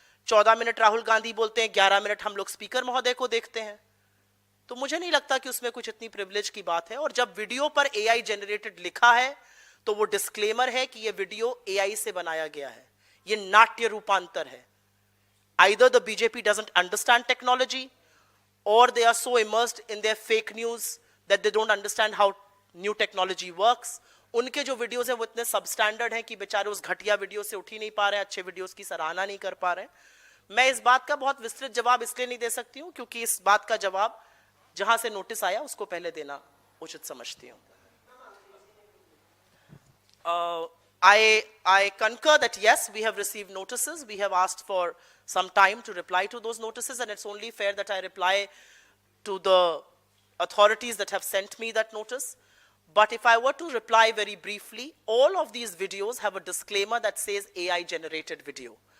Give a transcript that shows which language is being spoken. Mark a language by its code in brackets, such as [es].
[hi] 14 minute Rahul Gandhi बोलते हैं, 11 minute हम लोग स्पीकर महोदय को देखते हैं। तो मुझे नहीं लगता कि उसमें कुछ इतनी प्रिविलेज की बात है। और जब वीडियो पर एआई जनरेटेड लिखा है तो वो डिस्क्लेमर है कि ये वीडियो एआई से बनाया गया है, ये नाट्य रूपांतर है। [en] Either the BJP doesn't understand technology or they are so immersed in their fake news that they don't understand how new technology works. [hi] उनके जो वीडियोस हैं वो इतने सबस्टैंडर्ड हैं कि बेचारे उस घटिया वीडियो से उठ ही नहीं पा रहे हैं, अच्छे वीडियोस की सराहना नहीं कर पा रहे हैं। मैं इस बात का बहुत विस्तृत जवाब इसलिए नहीं दे सकती हूँ क्योंकि इस बात का जवाब जहां से नोटिस आया उसको पहले देना उचित समझती हूँ। [en] I concur that yes, we have received notices. We have asked for some time to reply to those notices, and it's only fair that I reply to the authorities that have sent me that notice. But if I were to reply very briefly, all of these videos have a disclaimer that says AI generated video.